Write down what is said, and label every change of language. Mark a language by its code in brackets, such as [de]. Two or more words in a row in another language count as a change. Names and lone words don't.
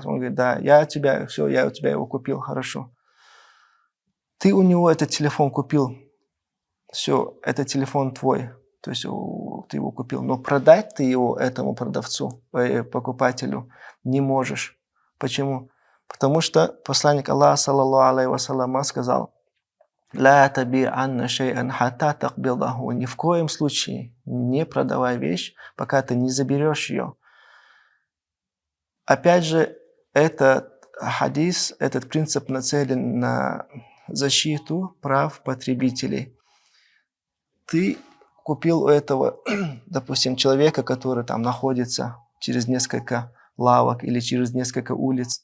[ru] Он говорит: да, я у тебя его купил, хорошо. Ты у него этот телефон купил, все, этот телефон твой, то есть ты его купил, но продать ты его этому продавцу, покупателю не можешь. Почему? Потому что посланник Аллаха, [ar] صلى الله عليه وسلم, [ru] сказал: [ar] «لا تبيعن شيئا حتى تقبضه». [ru] Ни в коем случае не продавай вещь, пока ты не заберешь ее. Опять же, этот хадис, этот принцип нацелен на защиту прав потребителей. Ты купил у этого, допустим, человека, который там находится через несколько лавок или через несколько улиц.